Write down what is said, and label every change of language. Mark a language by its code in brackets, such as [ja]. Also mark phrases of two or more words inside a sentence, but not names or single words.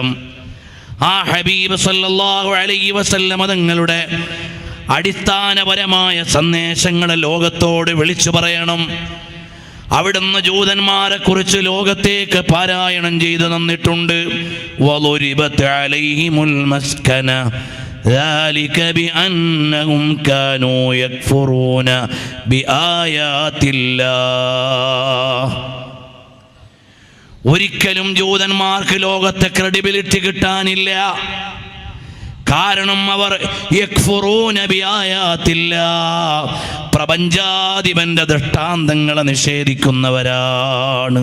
[ml] ആ ഹബീബ് [ar] صلى الله عليه وسلم [ml] തങ്ങളുടെ അടിസ്ഥാനപരമായ സന്ദേശങ്ങളെ ലോകത്തോട് വിളിച്ചു പറയണം. അവിടുന്ന് ജൂതന്മാരെ കുറിച്ച് ലോകത്തേക്ക് പാരായണം ചെയ്തു തന്നിട്ടുണ്ട്. [ar] وضربت عليهم المسكنة ذلك بأنهم كانوا يكفرون بآيات الله. [ml] ഒരിക്കലും ജൂതന്മാർക്ക് ലോകത്തെ ക്രെഡിബിലിറ്റി കിട്ടാനില്ല. കാരണം അവർ [ar] يكفرون بآيات الله, [ml] പ്രപഞ്ചാധിപന്റെ ദൃഷ്ടാന്തങ്ങളെ നിഷേധിക്കുന്നവരാണ്.